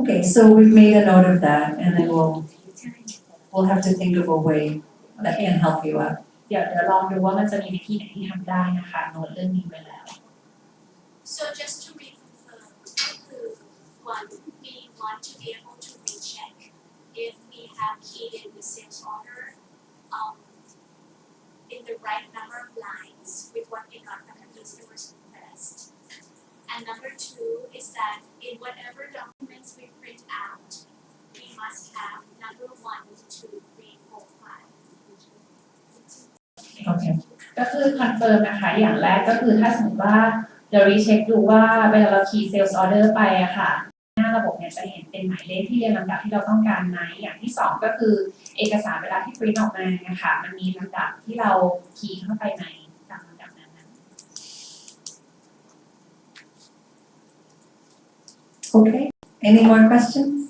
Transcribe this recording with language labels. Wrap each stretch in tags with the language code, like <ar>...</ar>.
<en>Okay, so we've made a note of that, and then we'll have to think of a way that can help you out.</en> <th>เดี๋ยวลองดูว่ามันจะมีวิธีไหนที่ทำได้นะคะโน้ตเรื่องนี้ไว้แล้ว</th> <en>So just to reconfirm, one, we want to be able to recheck if we have keyed in the sales order in the right number of lines with what we got from the customer's request. And number two is that in whatever documents we print out, we must have number 1, 2, 3, 4, 5.</en> <th>โอเค ก็คือคอนเฟิร์มนะคะอย่างแรกก็คือถ้าสมมติว่าเดี๋ยวรีเช็คดูว่าเวลาเราคีย์เซลล์ออเดอร์ไปอะค่ะหน้าระบบเนี่ยจะเห็นเป็นหมายเลขที่เรียงลำดับที่เราต้องการไหมอย่างที่สองก็คือเอกสารเวลาที่ปริ้นออกมานะคะมันมีลำดับที่เราคีย์เข้าไปไหมตามลำดับนั้น</th> <en>Okay, any more questions?</en>